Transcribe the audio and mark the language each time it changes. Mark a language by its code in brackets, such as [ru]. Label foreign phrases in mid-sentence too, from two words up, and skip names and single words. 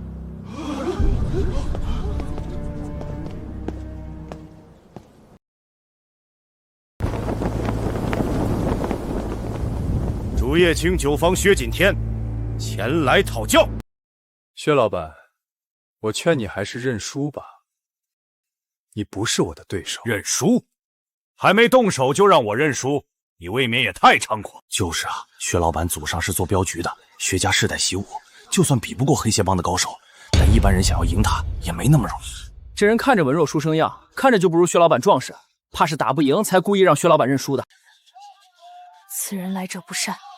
[zh] 竹葉青酒坊薛景天前來討教。薛老闆，我勸你還是認輸吧，你不是我的對手。認輸？還沒動手就讓我認輸，你未免也太猖狂。就是啊，薛老闆祖上是做鏢局的， 薛家世代习武，就算比不过黑蟹帮的高手，但一般人想要赢他也没那么容易。这人看着文弱书生样，看着就不如薛老板壮实，怕是打不赢才故意让薛老板认输的。此人来者不善。